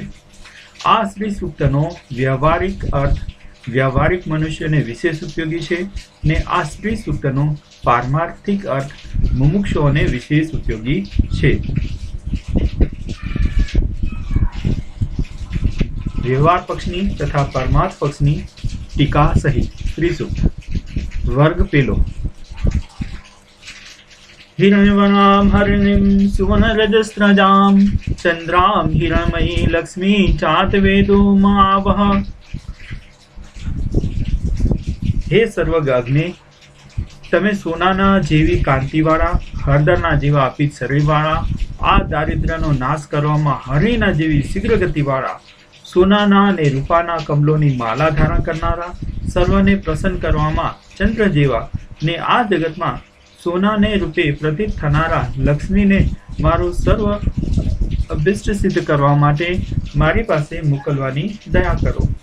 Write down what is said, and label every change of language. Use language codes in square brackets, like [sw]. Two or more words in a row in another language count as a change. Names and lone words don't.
[gu] આ શ્રી સૂક્તનો વ્યવહારિક અર્થ વ્યવહારિક મનુષ્યને વિશેષ ઉપયોગી છે ને આ શ્રી સૂક્તનો પારમાર્થિક અર્થ મુમુક્ષુઓને વિશેષ ઉપયોગી છે। વ્યવહાર પક્ષની તથા પરમાર્થ પક્ષની ટીકા સહિત શ્રી સૂક્ત। વર્ગ પહેલો। [sa] हिरण्यवर्णां हरिणीं सुवर्णरजस्रजां चन्द्रां हिरण्मयी लक्ष्मी चातवेदो महावह। हे सर्वज्ञ, [gu] તમે સોનાના જેવી કાંતિવાળા હળદરના જેવા અપિત શરીરવાળા આ દારિદ્ર્યનો નાશ કરવામાં હરિના જેવી શીઘ્ર ગતિવાળા સોનાના અને રૂપાના કમલોની માલા ધારણ કરનારા સર્વને પ્રસન્ન કરવામાં ચંદ્ર જેવા ને આ જગતમાં સોનાને રૂપે પ્રતીત થનારા લક્ષ્મીને મારું સર્વ અભિષ્ટ સિદ્ધ કરવા માટે મારી પાસે મોકલવાની દયા કરો।